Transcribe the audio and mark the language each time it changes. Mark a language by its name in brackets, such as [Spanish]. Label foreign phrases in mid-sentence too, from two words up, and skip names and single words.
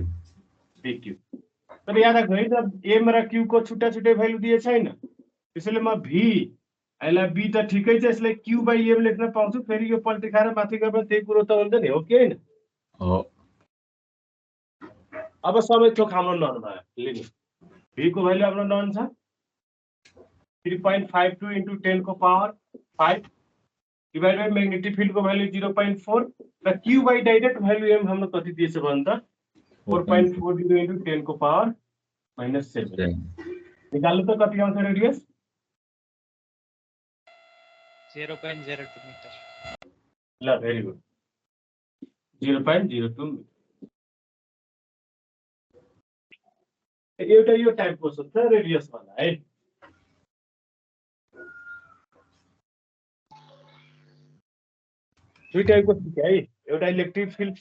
[Nepali] bq तर याद राख्नु है त m र q को छुट्टा छुट्टै भ्यालु दिए छैन त्यसैले म v यसलाई b त ठिकै छ यसले [English] q by m [Nepali] लेख्न पाउँछु फेरि यो पल्टी खाएर माथि गएर त्यही कुरो त हुन्छ नि हो कि हैन हो अब सबै थोक हाम्रो नन भयो लिनु v को भ्यालु हाम्रो नन छ 3.52 into 10 को पावर 5 [English] divide by magnetic field [Nepali] को भ्यालु 0.4 र [English] q by direct value [Nepali] m हाम्रो कति दिएछ भन्छ त 4.40 into 10 को पावर -7 निकाल्नु त कति आउँछ रेडियस 0.02 मिटर ल [English] very good [Nepali] 0.02 एउटा यो टाइपको छ रेडियस वाला है दुई टाइपको छ है एउटा [English] electric field